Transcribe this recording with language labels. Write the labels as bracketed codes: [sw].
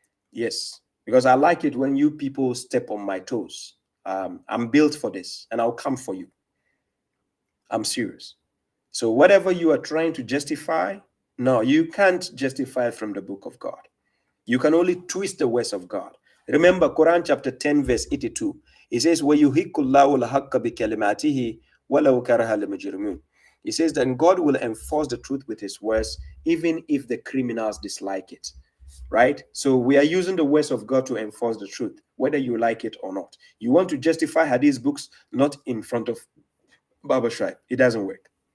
[en] Yes, because I like it when you people step on my toes. I'm built for this, and I'll come for you. I'm serious. So whatever you are trying to justify, no, you can't justify it from the book of God. You can only twist the words of God. Remember Quran chapter 10, verse 82. It says, [ar] وَيُحِقُّ اللَّهُ الْحَقَّ بِكَلِمَاتِهِ وَلَوْ كَرَهَ الْمُجْرِمُونَ. [en] It says that God will enforce the truth with his words, even if the criminals dislike it. Right? So we are using the words of God to enforce the truth, whether you like it or not. You want to justify Hadith books, not in front of Baba Shuaib. It doesn't work.